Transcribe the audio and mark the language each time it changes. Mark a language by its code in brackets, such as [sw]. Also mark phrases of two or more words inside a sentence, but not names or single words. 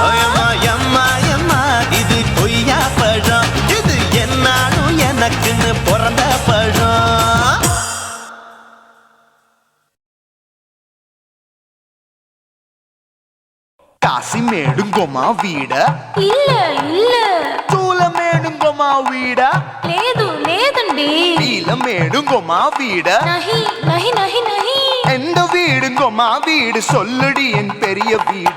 [ta] அம்மா எம்மா எம்மா இது கொய்யா பழம், இது என்னாலும் எனக்குன்னு பிறந்த பழம். காசி மேடுங்கோமா வீட, இல்ல இல்ல தூல மேடுங்கோமா வீட, [te] లేదు లేదండి [ta] நீல மேடுங்கோமா வீட. [hi] नहीं नहीं नहीं नहीं [ta] எந்த வீடுங்கோமா வீடு சொல்லுடி என் பெரிய வீடு.